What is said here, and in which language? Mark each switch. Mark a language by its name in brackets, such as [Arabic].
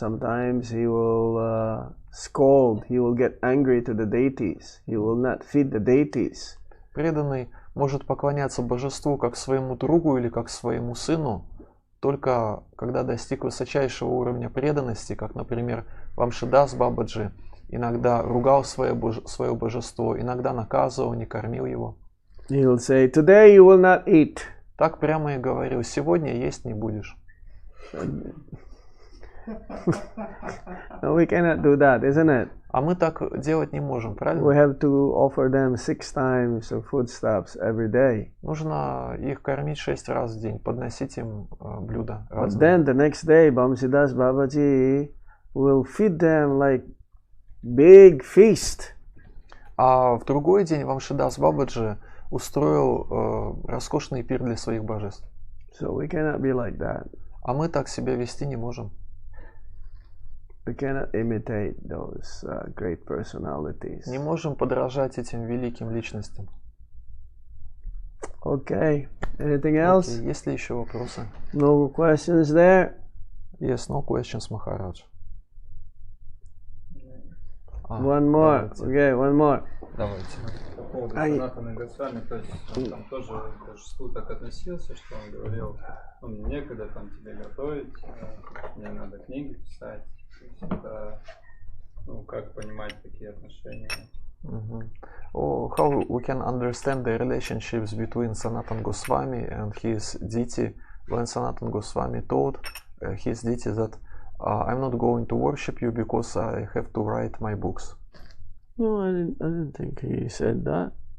[English] Sometimes he will scold, he will get angry to the deities, he will not feed the deities. [Russian] Преданный может поклоняться божеству как своему другу или как своему сыну, только когда достиг высочайшего уровня преданности, как, например, Вамшидас Бабаджи, иногда ругал свое божество, иногда наказывал, не кормил его. [English] He will say, "Today you will not eat." [Russian] Так прямо и говорил: сегодня есть не будешь. [English] No, we cannot do that, isn't it? [Russian] А мы так делать не можем, [English] We [Russian] правильно? [English] have to offer them 6 times of foodstuffs every day. [Russian] Нужно их кормить 6 раз в день, подносить им блюда [English] But [Russian] разные. [English] then the next day, Bamsidas Babaji will feed them like big feast. [Russian] А в другой день Вамшидас Бабаджи устроил роскошный пир для своих божеств. [English] So we cannot be like that. [Russian] А мы так себя вести не можем. [English] We cannot imitate those great personalities. [Russian] Не можем подражать этим великим личностям. [English] Okay. Anything else? [Russian] Окей, есть ли еще вопросы? [English] No questions there? Yes, no questions, Maharaj. One more. [Russian] Давайте. [English] Okay, one more. [Russian] Давайте. По поводу Санатаны Госвами, то есть он там тоже к божеству так относился, что он говорил, мне некогда там тебе готовить, мне надо книги писать. То есть это, как понимать такие отношения? [English] Oh, how we can understand the relationships between Sanatana Goswami and his deity when Sanatana Goswami told his deity that I'm not going to worship you because I have to write my books. No, I didn't think he said that.